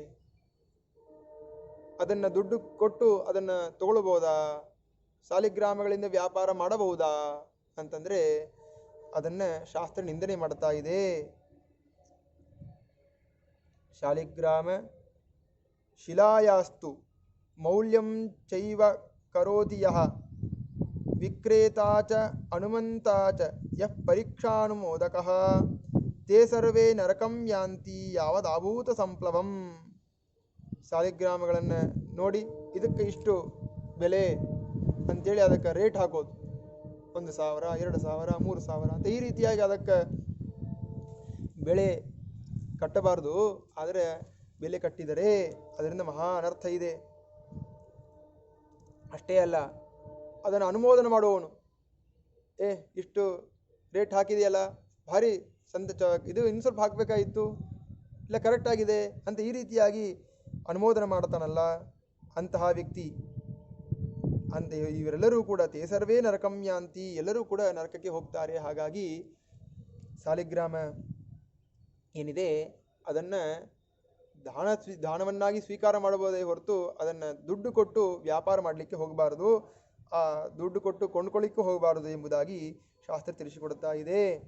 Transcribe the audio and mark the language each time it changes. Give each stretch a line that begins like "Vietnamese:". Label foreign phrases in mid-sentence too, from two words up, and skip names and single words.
Kannada: ಅದನ್ನು ದುಡ್ಡು ಕೊಟ್ಟು ಅದನ್ನು ತಗೊಳ್ಬೋದಾ? ಸಾಲಿಗ್ರಾಮಗಳಿಂದ ವ್ಯಾಪಾರ ಮಾಡಬಹುದಾ ಅಂತಂದರೆ ಅದನ್ನು ಶಾಸ್ತ್ರ ನಿಂದನೆ ಮಾಡ್ತಾ ಇದೆ.
Sanskrit: ಶಾಲಿಗ್ರಾಮ ಶಿಲಾಯಾಸ್ತು ಮೌಲ್ಯಂ ಚೈವ ಕರೋತಿ ಯಃ ವಿಕ್ರೇತಾ ಚ ಹನುಮಂತಾ ಚ ಯಃ ಪರೀಕ್ಷಾನುಮೋದಕಃ ತೇ ಸರ್ವೇ ನರಕಂ ಯಾಂತಿ ಯಾವದಾಭೂತ ಸಂಪ್ಲವಂ.
Kannada: ಸಾಲಿಗ್ರಾಮಗಳನ್ನು ನೋಡಿ ಇದಕ್ಕೆ ಇಷ್ಟು ಬೆಲೆ ಅಂಥೇಳಿ ಅದಕ್ಕೆ ರೇಟ್ ಹಾಕೋದು, 1,000, 2,000, 3,000 ಅಂತ ಈ ರೀತಿಯಾಗಿ ಅದಕ್ಕೆ ಬೆಲೆ ಕಟ್ಟಬಾರ್ದು. ಆದರೆ ಬೆಲೆ ಕಟ್ಟಿದರೆ ಅದರಿಂದ ಮಹಾ ಅನರ್ಥ ಇದೆ. ಅಷ್ಟೇ ಅಲ್ಲ, ಅದನ್ನು ಅನುಮೋದನೆ ಮಾಡುವವನು ಇಷ್ಟು ರೇಟ್ ಹಾಕಿದೆಯಲ್ಲ, ಭಾರಿ ಇದು ಇನ್ನು ಸ್ವಲ್ಪ ಹಾಕಬೇಕಾಗಿತ್ತು, ಇಲ್ಲ ಕರೆಕ್ಟಾಗಿದೆ ಅಂತ ಈ ರೀತಿಯಾಗಿ ಅನುಮೋದನೆ ಮಾಡ್ತಾನಲ್ಲ ಅಂತಹ ವ್ಯಕ್ತಿ ಅಂತ ಇವರೆಲ್ಲರೂ ಕೂಡ
Sanskrit: ತೇ ಸರ್ವೇ ನರಕಂ ಯಾಂತಿ,
Kannada: ಎಲ್ಲರೂ ಕೂಡ ನರಕಕ್ಕೆ ಹೋಗ್ತಾರೆ. ಹಾಗಾಗಿ ಸಾಲಿಗ್ರಾಮ ಏನಿದೆ ಅದನ್ನು ದಾನವನ್ನಾಗಿ ಸ್ವೀಕಾರ ಮಾಡಬಹುದೇ ಹೊರತು ಅದನ್ನು ದುಡ್ಡು ಕೊಟ್ಟು ವ್ಯಾಪಾರ ಮಾಡಲಿಕ್ಕೆ ಹೋಗಬಾರದು, ಆ ದುಡ್ಡು ಕೊಟ್ಟು ಕೊಂಡ್ಕೊಳ್ಳಿಕ್ಕೂ ಹೋಗಬಾರದು ಎಂಬುದಾಗಿ ಶಾಸ್ತ್ರ ತಿಳಿಸಿಕೊಡ್ತಾ ಇದೆ.